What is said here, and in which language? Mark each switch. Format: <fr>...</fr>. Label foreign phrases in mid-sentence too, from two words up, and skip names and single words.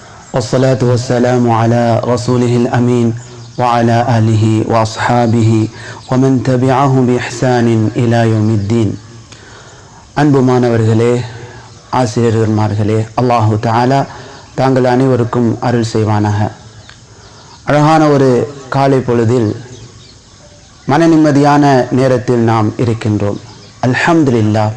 <ar>والصلاة والسلام على رسوله الأمين وعلى آله وأصحابه ومن تبعه بإحسان إلى يوم الدين.</ar> <ta>அன்புமானவர்களே, ஆசிரியர்களே,</ta> <ar>الله تعالى</ar> <ta>தாங்கள் அனைவருக்கும் அருள் செய்வானாக. அழகான ஒரு காலை பொழுதில் மன நிம்மதியான நேரத்தில் நாம் இருக்கின்றோம். அல்ஹம்துலில்லாஹ்.</ta>